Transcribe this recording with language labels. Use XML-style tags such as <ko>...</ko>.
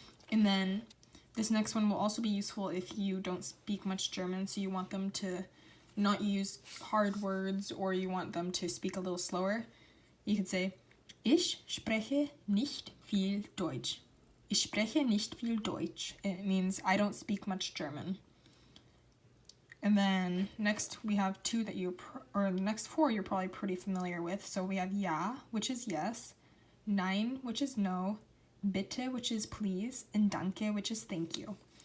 <en>And then this next one will also be useful if you don't speak much German, so you want them to not use hard words or you want them to speak a little slower.</en> <de>You could say, Ich spreche nicht viel Deutsch. Ich spreche nicht viel Deutsch.</de> <en>It means I don't speak much German. And then next we have two that the next four you're probably pretty familiar with. So we have ja, which is yes, nein, which is no, bitte, which is please, and danke, which is thank you.</en>